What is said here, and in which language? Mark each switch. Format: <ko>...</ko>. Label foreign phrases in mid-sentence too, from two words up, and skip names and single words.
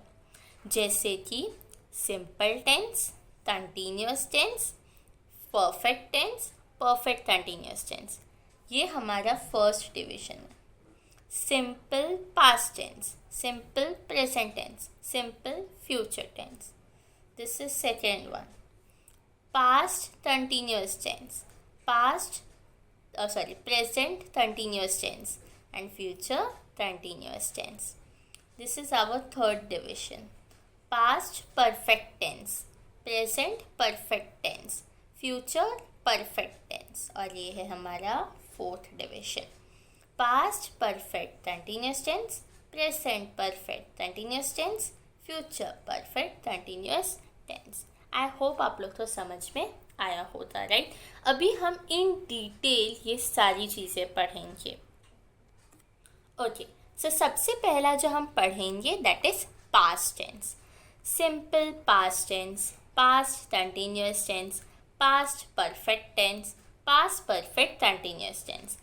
<hi>जैसे कि</hi> <en>simple tense, continuous tense, perfect tense, perfect continuous tense,</en> <hi>ये हमारा</hi> <en>first division है। simple past tense, simple present tense, simple future tense, this is second one. past continuous tense, present continuous tense and future continuous tense. This is our third division. Past perfect tense, present perfect tense, future perfect tense,</en> <hi>और ये है हमारा</hi> <en>fourth division. Past perfect continuous tense, present perfect continuous tense, future perfect continuous tense. I hope</en> <hi>आप लोग तो समझ में आया होता, राइट? अभी हम</hi> <en>in detail</en> <hi>ये सारी चीज़ें पढ़ेंगे. ओके, सो सबसे पहला जो हम पढ़ेंगे</hi> <en>that is past tense. simple past tense, past continuous tense, past perfect tense, past perfect continuous tense.</en>